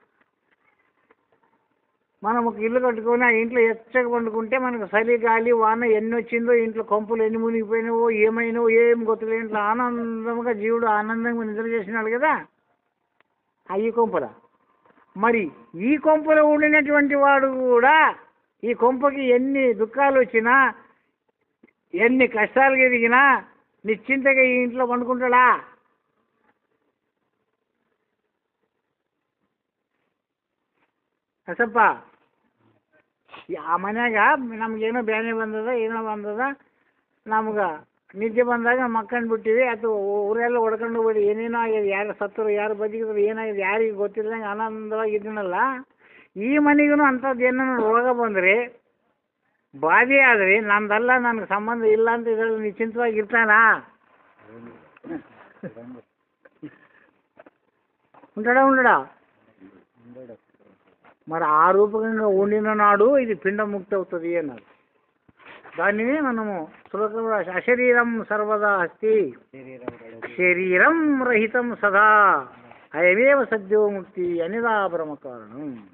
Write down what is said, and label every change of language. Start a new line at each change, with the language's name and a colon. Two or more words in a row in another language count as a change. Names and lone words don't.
Telugu: మనం ఒక ఇల్లు కట్టుకొని ఆ ఇంట్లో ఎచ్చగా పండుకుంటే మనకు చలి గాలి వాన ఎన్ని వచ్చిందో, ఇంట్లో కొంపలు ఎన్ని మునిగిపోయినావో, ఏమైనావో ఏం గొత్తలే, ఇంట్లో ఆనందంగా జీవుడు ఆనందంగా నిద్ర చేసినాడు కదా ఆ ఈ కొంపల. మరి ఈ కొంపలో ఉండినటువంటి వాడు కూడా ఈ కొంపకి ఎన్ని దుఃఖాలు వచ్చినా, ఎన్ని కష్టాలు ఎదిగినా నిశ్చింతగా ఈ ఇంట్లో పండుకుంటాడా?
Kannada: ಅಸಪ್ಪ ಆ ಮನ್ಯಾಗ ನಮಗೇನೋ ಬ್ಯಾನೆ ಬಂದದ ಏನೋ ಬಂದದ, ನಮ್ಗೆ ನಿದ್ದೆ ಬಂದಾಗ ಮಕ್ಕಂಡು ಬಿಟ್ಟಿವಿ, ಅಥವಾ ಊರೆಲ್ಲ ಹೊಡ್ಕೊಂಡು ಹೋಗಿ ಏನೇನೋ ಆಗ್ಯದ, ಯಾರು ಸತ್ತರು ಯಾರು ಬದುಕಿದ್ರು ಏನಾಗಿದೆ ಯಾರಿಗೆ ಗೊತ್ತಿಲ್ಲದಂಗೆ ಆನಂದವಾಗಿ ಇದ್ದೀನಲ್ಲ, ಈ ಮನೆಗೂ ಅಂಥದ್ದು ಏನೋ ರೋಗ ಬಂದರೆ ಬಾಧೆ ಆದರೆ ನಂದಲ್ಲ, ನನಗೆ ಸಂಬಂಧ ಇಲ್ಲ ಅಂತ ಇದ್ರಲ್ಲಿ ನಿಶ್ಚಿಂತವಾಗಿ ಇರ್ತಾನಾ?
Telugu: ఉండడా? మరి ఆ రూపకంగా ఉండిన నాడు ఇది పిండముక్తి అవుతుంది అన్నారు. దానిని మనము సులభంగా
Sanskrit: అశరీరం సర్వదా అస్తి శరీరం రహితం సదా అయమేవ సద్యోముక్తి
Telugu: అనిదా బ్రహ్మ కారణం.